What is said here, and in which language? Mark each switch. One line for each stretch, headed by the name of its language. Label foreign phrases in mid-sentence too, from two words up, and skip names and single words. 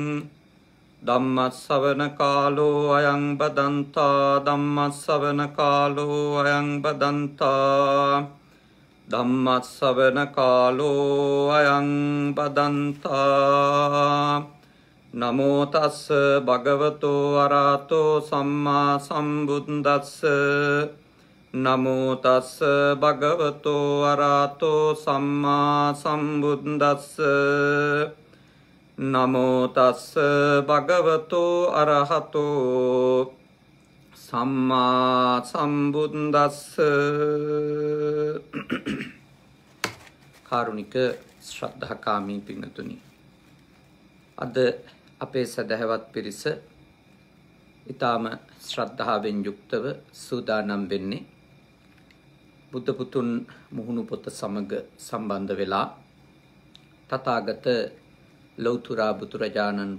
Pali: धम्मश्रवणकालो अयं बदन्ता धम्मश्रवणकालो अयं बदन्ता धम्मश्रवणकालो अयं बदन्ता नमो तस् भगवतो अरहतो सम्मा सम्बुद्दस्स नमो तस् भगवतो अरहतो सम्मा सम्बुद्दस्स नमो तस् भगवतो अरहतो सम्मा सम्बुद्दस्स
Sinhala: කාරුණික ශ්‍රද්ධාකාමී පින්තුනි අද අපේ සදහවත් පිරිස ඊටාම ශ්‍රද්ධාවෙන් යුක්තව සූදානම් වෙන්නේ බුද්ධ පුතුන් මුහුණු පොත සමග සම්බන්ධ වෙලා තථාගත ලෞතර බුදුරජාණන්